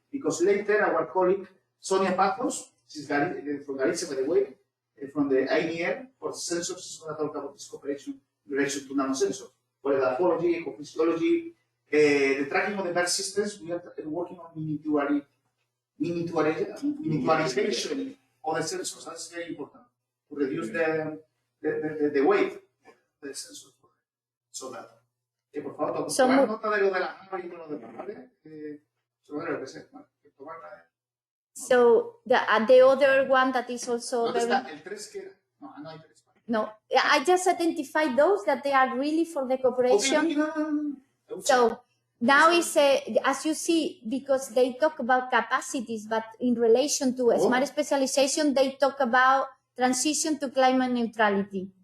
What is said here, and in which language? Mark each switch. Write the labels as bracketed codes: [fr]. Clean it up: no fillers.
[en] Because later our colleague Sonia Pazos, she's from Galicia, by the way, from the INER for sensors, is going to talk about this cooperation in relation to nanosensors. For the pathology, ecophysiology, the tracking of the birth systems, we are working on miniaturization of the sensors. That's very important to reduce the weight of the sensors. So that, [es] por favor, tomar nota de lo de la nave y todo lo demás, ¿vale? Sobre lo que sea, [en] So the other one that is also very... [es] El 3 que era? No hay 3. [en] No, I just identified those that they are really for the cooperation. So now is as you see, because they talk about capacities, but in relation to smart specialization, they talk about transition to climate neutrality.